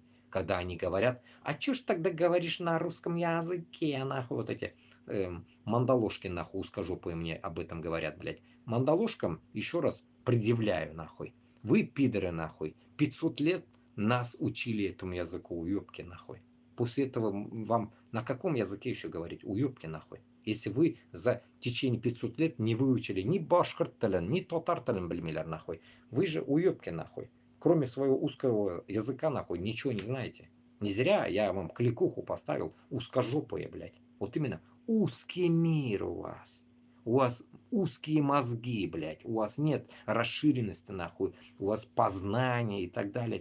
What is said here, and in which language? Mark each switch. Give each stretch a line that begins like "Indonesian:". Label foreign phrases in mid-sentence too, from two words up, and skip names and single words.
Russian: Когда они говорят, а чё ж тогда говоришь на русском языке, нахуй, вот эти мандалошки, нахуй, узкожопые мне об этом говорят, блядь. Мандалошкам еще раз предъявляю, нахуй. Вы, пидоры, нахуй, 500 лет нас учили этому языку, уёбки, нахуй. После этого вам на каком языке еще говорить? Уёбки, нахуй. Если вы за течение 500 лет не выучили ни
Tatar: башкорт телен,
Russian: ни
Tatar: татар телен білмейлер,
Russian: нахуй. Вы же уёбки, нахуй. Кроме своего узкого языка, нахуй, ничего не знаете. Не зря я вам кликуху поставил узкожопые, блядь. Вот именно узкий мир у вас. У вас узкие мозги, блядь. У вас нет расширенности, нахуй. У вас познания и так далее.